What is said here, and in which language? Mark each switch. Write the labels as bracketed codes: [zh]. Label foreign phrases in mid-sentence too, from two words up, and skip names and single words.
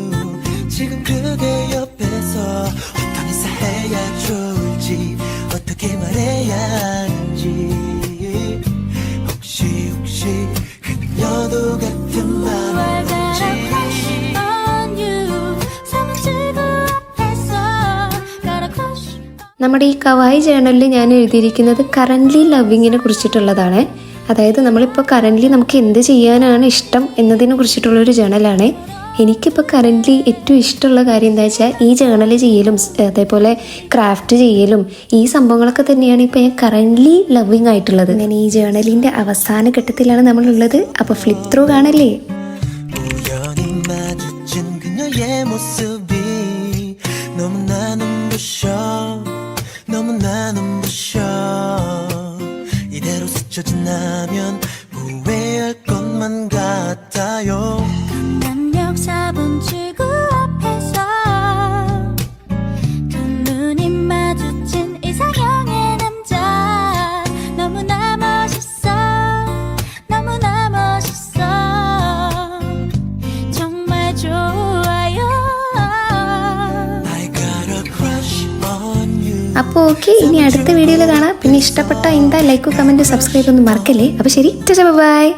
[ko] 지금 그대 옆에서 어떤 인사해야 좋을지, 어떻게 말해야 하는지. 혹시 그녀도 같은 마음인지. [ml] നമ്മുടെ ഈ കവായി ജേണലിൽ ഞാൻ എഴുതിയിരിക്കുന്നത് കറൻ്റ്ലി ലവിങ്ങിനെ കുറിച്ചിട്ടുള്ളതാണ്. അതായത് നമ്മളിപ്പോൾ കറൻ്റ്ലി നമുക്ക് എന്ത് ചെയ്യാനാണ് ഇഷ്ടം എന്നതിനെ കുറിച്ചിട്ടുള്ളൊരു ജേണലാണ്. എനിക്കിപ്പോൾ കറൻ്റ്ലി ഏറ്റവും ഇഷ്ടമുള്ള കാര്യം എന്താ വെച്ചാൽ ഈ ജേണൽ ചെയ്യലും അതേപോലെ ക്രാഫ്റ്റ് ചെയ്യലും ഈ സംഭവങ്ങളൊക്കെ തന്നെയാണ് ഇപ്പോൾ ഞാൻ [en] currently loving [ml] ആയിട്ടുള്ളത്. അങ്ങനെ ഈ ജേണലിൻ്റെ അവസാന ഘട്ടത്തിലാണ് നമ്മളുള്ളത്. അപ്പോൾ [en] flip through [ml] കാണല്ലേ. [ko] 이대로 스쳐진다면 후회할 것만 같아요. 강남역 4번 출구 앞에서 두 눈이 마주친 이상형의 남자. 너무나 멋있어, 너무나 멋있어, 정말 좋아요. [en] I got a crush on you. [ml] അപ്പോൾ ഓക്കെ, ഇനി അടുത്ത വീഡിയോയിൽ കാണാം. പിന്നെ ഇഷ്ടപ്പെട്ട എന്താ ലൈക്കും കമൻറ്റും സബ്സ്ക്രൈബ് ഒന്നും മറക്കല്ലേ. അപ്പോൾ ശരി, ബൈ.